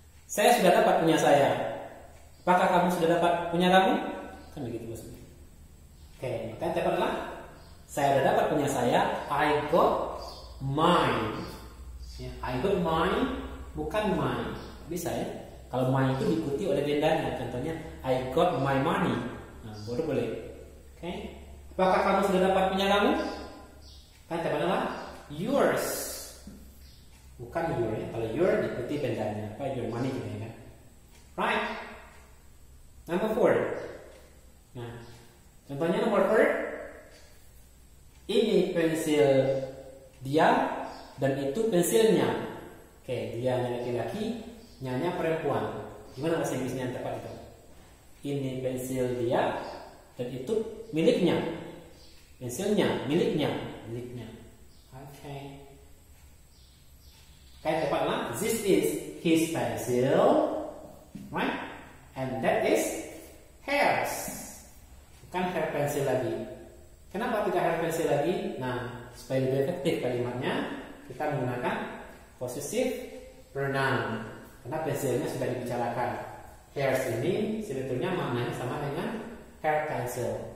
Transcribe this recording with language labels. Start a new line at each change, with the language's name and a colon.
Indonesian: Saya sudah dapat punya saya. Apakah kamu sudah dapat punya kamu? Kan begitu maksudnya. Oke, maka yang tepat adalah saya sudah dapat punya saya. I got mine. Ya, I got mine, bukan mine. Bisa ya? Kalau mine itu diikuti oleh bendanya.
English: Contohnya I got my money.
Indonesian: Nah, boleh. Oke. Apakah kamu sudah dapat punya kamu? Kan tepat adalah yours. Bukan your ya. Kalau your diikuti bendanya. Apa your money gitu ya kan? Right. Number 4. Nah, contohnya nomor 4. Ini pensil dia dan itu pensilnya. Oke, dia laki-laki, nyanya perempuan. Gimana bahasa Inggrisnya yang tepat itu? Ini pensil dia dan itu miliknya. Pensilnya, miliknya. Oke.
English: Kayak tepatlah, this is his pencil, right? And that is hers. Bukan her pencil lagi.
Indonesian: Kenapa tidak her pencil lagi? Nah, supaya lebih efektif kalimatnya, kita menggunakan possessive pronoun. Karena pensilnya sudah dibicarakan. Hers ini sebetulnya maknanya sama dengan her pencil.